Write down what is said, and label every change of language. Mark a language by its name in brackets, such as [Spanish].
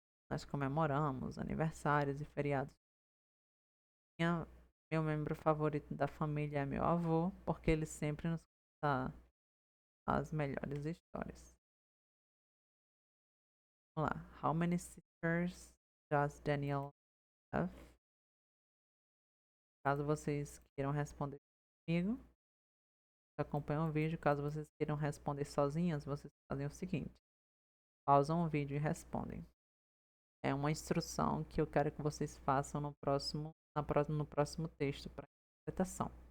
[Portuguese] Nós comemoramos aniversários e feriados. Meu membro favorito da família é meu avô, porque ele sempre nos conta as melhores histórias. Vamos lá. [English] How many sisters does Daniel have? [Portuguese] Caso vocês queiram responder comigo, acompanham o vídeo. Caso vocês queiram responder sozinhas, vocês fazem o seguinte: pausam o vídeo e respondem. É uma instrução que eu quero que vocês façam no próximo texto para interpretação.